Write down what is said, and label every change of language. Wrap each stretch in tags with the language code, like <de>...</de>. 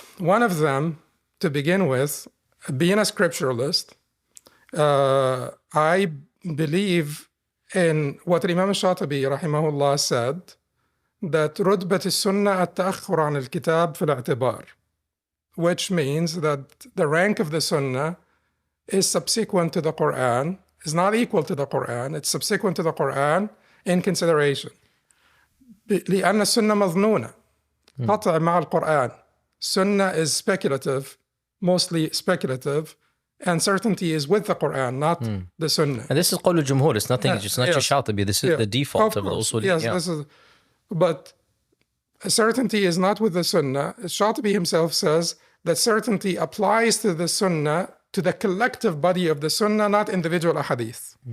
<en>One of them, to begin with, being a scripturalist, I believe in what Imam Shatibi rahimahullah said, that</en> <ar>رتبة السنة التأخر عن الكتاب في الاعتبار,</ar> <en>which means that the rank of the Sunnah is subsequent to the Quran, is not equal to the Quran, it's subsequent to the Quran in consideration.</en> <ar>لأن السنة مظنونة قطع مع القرآن.</ar> <en>Sunnah is speculative, mostly speculative, and certainty is with the Quran, not the Sunnah. And this is</en> <ar>قول الجمهور.</ar> <en>It's nothing. It's not just Shatibi. This is the default of the usul. Yes, this is. But certainty is not with the Sunnah. Shatibi himself says that certainty applies to the Sunnah, to the collective body of the Sunnah, not individual ahadith.</en>